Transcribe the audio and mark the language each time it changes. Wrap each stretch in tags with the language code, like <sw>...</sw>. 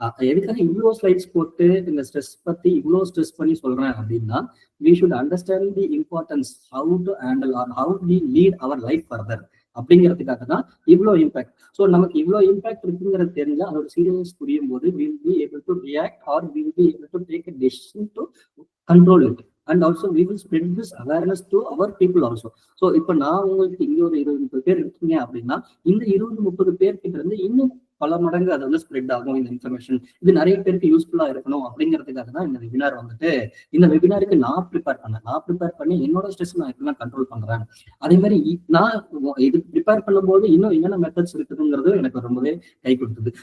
<ta>எதுக்காக இவ்வளோ ஸ்லைட்ஸ் போட்டு இந்த ஸ்ட்ரெஸ் பத்தி இவ்வளோ ஸ்ட்ரெஸ் பண்ணி சொல்றேன் அப்படின்னா</ta> <en>we should understand the importance how to handle or how we lead our life further</en> <ta>அப்படிங்கிறதுக்காக தான் இவ்வளோ இம்பாக்ட். ஸோ நமக்கு இவ்வளோ இம்பாக்ட் இருக்குங்கிறது தெரிஞ்சா அதோட சீரியஸ் புரியும் போது</ta> <en>we will be able to react or we will be able to take a decision to control it and also we will spread this awareness to our people also.</en> <ta>So இப்போ நான் உங்களுக்கு இங்க ஒரு 20-30 பேர் இருக்கீங்க அப்படின்னா இந்த 20-30 பேர்கிட்ட இருந்து இன்னும் பல மடங்கு அது வந்து ஸ்ப்ரெட் ஆகும் இந்த இன்ஃபர்மேஷன். இது நிறைய பேருக்கு யூஸ்ஃபுல்லா இருக்கணும் அப்படிங்கிறதுக்காக தான் இந்த வெபினார் வந்துட்டு இந்த வெபினாருக்கு நான் ப்ரிப்பேர் பண்ணி என்னோட ஸ்ட்ரெஸ் நான் எப்படிலாம் கண்ட்ரோல் பண்றேன், அதே மாதிரி நான் இது ப்ரிப்பேர் பண்ணும்போது இன்னும் என்னென்ன மெத்தட்ஸ் இருக்குதுங்கிறது எனக்கு ரொம்பவே கை கொடுத்தது.</ta>